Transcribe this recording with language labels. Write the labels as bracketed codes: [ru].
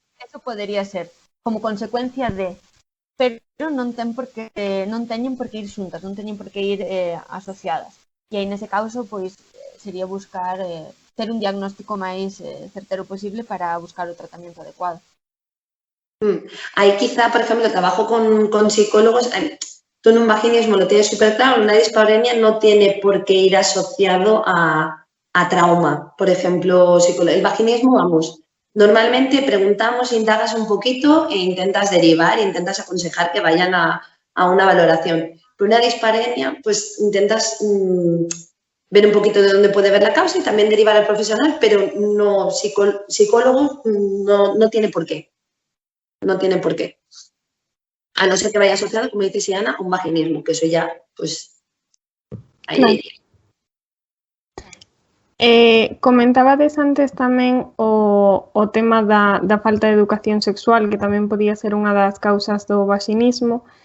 [gl] Eso podería ser como consecuencia de, pero non teñen por que ir xuntas, non teñen por que ir asociadas. E aí nese caso, pois, sería buscar ter un diagnóstico máis certero posible para buscar o tratamento adecuado. [es] Ahí quizá, por ejemplo, trabajo con psicólogos. Tú en un vaginismo lo tienes súper claro, una dispareunia no tiene por qué ir asociado a trauma. Por ejemplo, el vaginismo, vamos, normalmente preguntamos, indagas un poquito e intentas derivar, intentas aconsejar que vayan a una valoración. Pero una dispareunia, pues intentas ver un poquito de dónde puede ver la causa y también derivar al profesional, pero no, psicólogo no tiene por qué. No tiene por qué. A no ser que vaya asociado, como dice Siana, a un vaginismo, que eso ya, pues, ahí Claro. iría. [gl] Comentabades antes tamén o tema da falta de educación sexual, que tamén podía ser unha das causas do vaginismo.